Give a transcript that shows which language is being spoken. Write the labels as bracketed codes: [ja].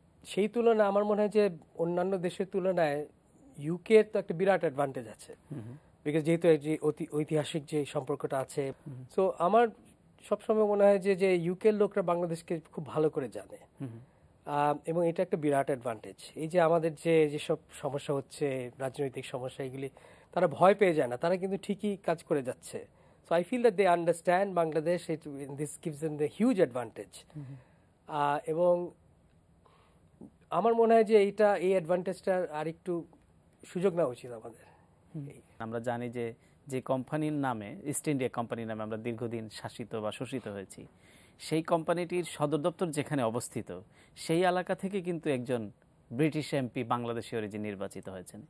[bn] সেই তুলনায় আমার মনে হয় যে অন্যান্য দেশের তুলনায় ইউকের তো একটা বিরাট অ্যাডভান্টেজ আছে, বিকজ যেহেতু যে ঐতিহাসিক যে সম্পর্কটা আছে। সো আমার সবসময় মনে হয় যে ইউকের লোকরা বাংলাদেশকে খুব ভালো করে জানে, এবং এটা একটা বিরাট অ্যাডভান্টেজ। এই যে আমাদের যেসব সমস্যা হচ্ছে, রাজনৈতিক সমস্যা, এগুলি তারা ভয় পেয়ে যায় না, তারা কিন্তু ঠিকই কাজ করে যাচ্ছে। [en] So I feel that they understand Bangladesh. This gives them the huge advantage. [bn] এবং আমার মনে হয় যে এই অ্যাডভান্টেজটার আর একটু সুযোগ নেওয়া উচিত আমাদের। আমরা জানি যে কোম্পানির নামে, ইস্ট ইন্ডিয়া কোম্পানির নামে আমরা দীর্ঘদিন শাসিত বা শোষিত হয়েছি, সেই কোম্পানিটির সদর দপ্তর যেখানে অবস্থিত, সেই এলাকা থেকে কিন্তু একজন ব্রিটিশ এমপি বাংলাদেশি অরিজিন নির্বাচিত হয়েছেন।